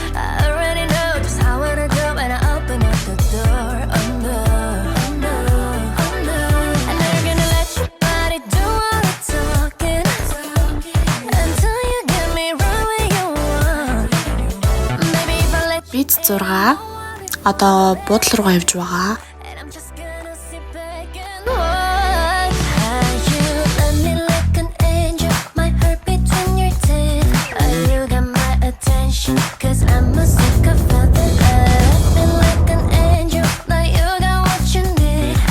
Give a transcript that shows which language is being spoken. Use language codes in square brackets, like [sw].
[en] I already know just how it'll go when I open up the door. Oh no, oh no, oh no. I know you're gonna let your body do all the talking until you get me right where you want. Maybe if I let you [mn] Бид 6 одоо буудлын руугаа явж байгаа. [en] and I'm just gonna sit back and watch how you let me like an angel, my heart between your teeth. You got my attention, 'cause I'm a sucker for the love. Been like an angel, now you got what you need.